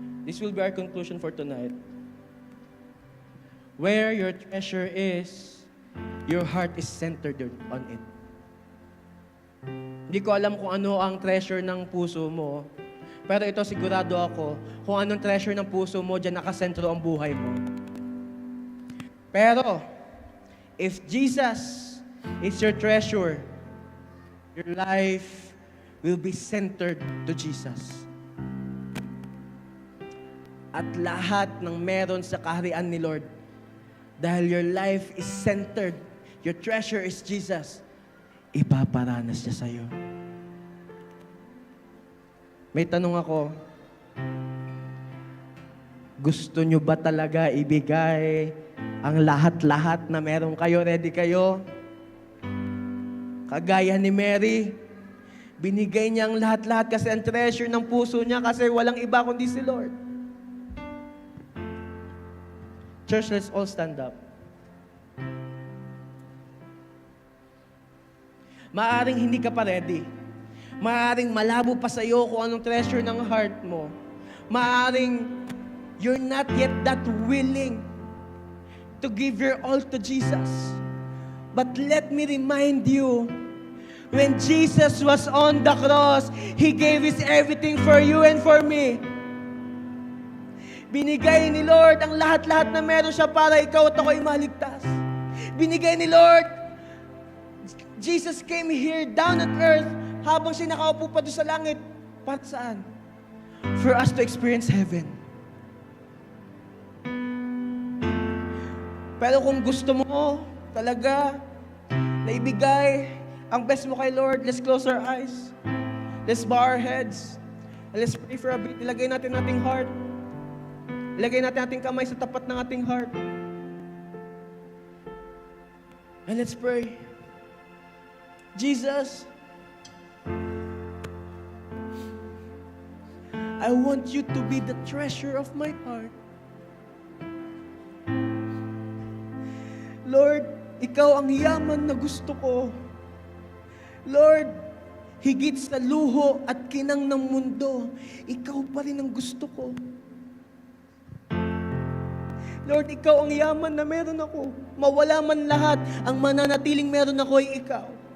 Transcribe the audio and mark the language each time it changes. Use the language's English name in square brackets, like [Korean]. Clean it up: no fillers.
[English] This will be our conclusion for tonight. Where your treasure is, your heart is centered on it. [Filipino] Hindi ko alam kung ano ang treasure ng puso mo, pero ito sigurado ako, kung anong treasure ng puso mo, dyan nakasentro ang buhay mo. [English] Pero, if Jesus is your treasure, your life will be centered to Jesus. [Filipino] At lahat ng meron sa kaharian ni Lord, dahil [English] your life is centered, your treasure is Jesus, [Filipino] ipaparanas niya sa'yo. May tanong ako, gusto nyo ba talaga ibigay ang lahat-lahat na meron kayo? Ready kayo? Kagaya ni Mary, binigay niya ang lahat-lahat kasi ang treasure ng puso niya kasi walang iba kundi si Lord. [English] Church, let's all stand up. [Filipino] Maaring hindi ka pa ready. Maaring malabo pa sa iyo kung anong treasure ng heart mo. [English] Maaring you're not yet that willing to give your all to Jesus. But let me remind you, when Jesus was on the cross, He gave His everything for you and for me. [Filipino] Binigay ni Lord ang lahat-lahat na meron siya para ikaw at ako'y maligtas. Binigay ni Lord, [English] Jesus came here down on earth [Filipino] habang siya nakaupo pa doon sa langit. Para saan? [English] For us to experience heaven. [Filipino] Pero kung gusto mo talaga na ibigay ang best mo kay Lord, [English] let's close our eyes. Let's bow our heads. Let's pray for a bit. [Filipino] Ilagay natin ating heart. Ilagay natin ating kamay sa tapat ng ating heart. [English] And let's pray. Jesus, I want you to be the treasure of my heart. [Filipino] Lord, ikaw ang yaman na gusto ko. Lord, higit sa luho at kinang ng mundo, ikaw pa rin ang gusto ko. Lord, ikaw ang yaman na meron ako. Mawala man lahat, ang mananatiling meron ako ay ikaw.